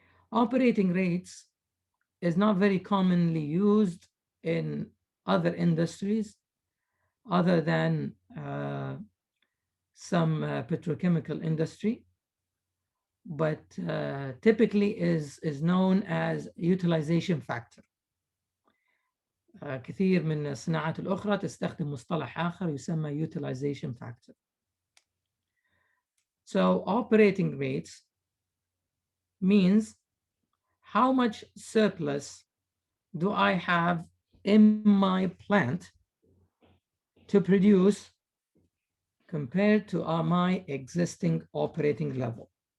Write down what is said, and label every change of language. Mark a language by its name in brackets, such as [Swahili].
[English] Operating rates is not very commonly used in other industries other than some petrochemical industry, but typically is known as utilization factor. [Arabic] كثير من الصناعات الأخرى تستخدم مصطلح آخر يسمى utilization factor. [English] So operating rates means how much surplus do I have in my plant to produce compared to my existing operating level.